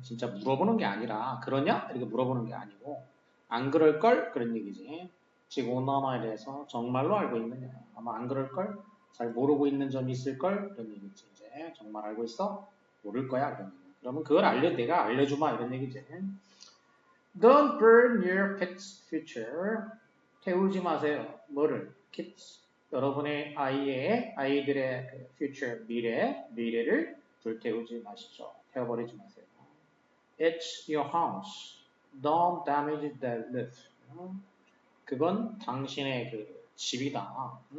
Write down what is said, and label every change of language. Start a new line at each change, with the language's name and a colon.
Korean: 진짜 물어보는 게 아니라 그러냐? 이렇게 물어보는 게 아니고 안 그럴 걸? 그런 얘기지. 지구온난화에 대해서 정말로 알고 있느냐? 아마 안 그럴 걸? 잘 모르고 있는 점이 있을 걸? 그런 얘기지. 이제 정말 알고 있어? 모를 거야. 그런 얘기. 그러면 그걸 내가 알려주마 이런 얘기지.
English: Don't burn your kids' future.
Korean: 태우지 마세요. 뭐를? kids. 여러분의 아이들의 그 future, 미래를 불태우지 마시죠. 태워버리지 마세요.
English: It's your house. Don't damage the roof.
Korean: 그건 당신의 그 집이다.